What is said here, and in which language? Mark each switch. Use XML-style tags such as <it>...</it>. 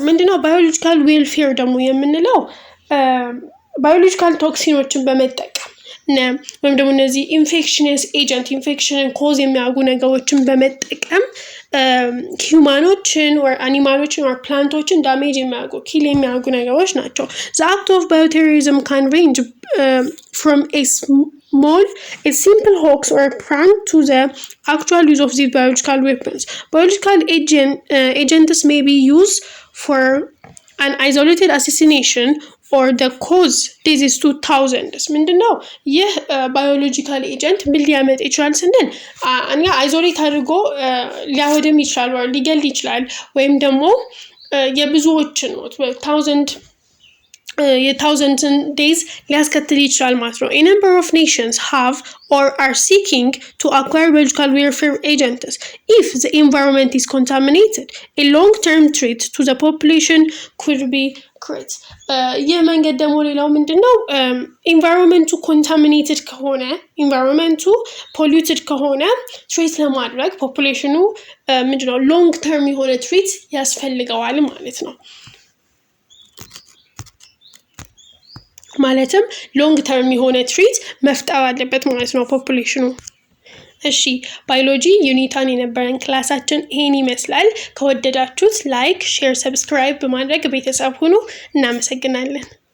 <am>ምንድነው biological warfare ደግሞ የምንለው biological ቶክሲኖችን በመጠቀም ወይም ደግሞ እነዚህ ኢንፌክሽንስ ኤጀንት ኢንፌክሽንን ኮዝ የሚያደርጉ ነገሮችን በመጠቀም ሂውማኖችን or አኒማሎችን or ፕላንቶችን ዳሜጅ የሚያደርጉ ኪል የሚያደርጉ ነገሮች ናቸው።</am> <en>The act of bioterrorism can range from a simple hoax or prank to the actual use of these biological weapons. Biological agents may be used for an isolated assassination or the cause disease to thousands.</en> <am>ምንድነው ይህ ባዮሎጂካል ኤጀንት ምን ሊያመጣ ይችላል ስንል አይዞሌት አድርጎ ሊያወድም ይችላል ወይ ሊገል ይችላል ወይም ደግሞ የብዙዎችን ሞት 1000 የታውዘንድ ዴይዝ ሊያስከትል ይችላል ማለት ነው።</am> <en>A number of nations have or are seeking to acquire biological warfare agents if the environment is contaminated. A long-term threat to the population could be created.</en> <am>ይህ መንገድ ደግሞ ሌላው ምንድነው? ኢንቫይሮንመንቱ ኮንታሚኔትድ ከሆነ ኢንቫይሮንመንቱ ፖሊዩትድ ከሆነ ትሪት ለማድረግ ፖፑሌሽኑ ምንድነው ሎንግ ተርም የሆነ ትሪት ያስፈልገዋል ማለት ነው። ማለትም ሎንግ ተርም የሆነ ትሪት መፍጠር አለበት ማለት ነው ፖፑሌሽኑ። እሺ ባዮሎጂ ዩኒታን የነበረን ክላሳችን ይሄን ይመስላል። ከወደዳችሁት ላይክ፣ ሼር፣ ሰብስክራይብ በማድረግ ቤተሰብ ሁኑ። እናመሰግናለን።</am>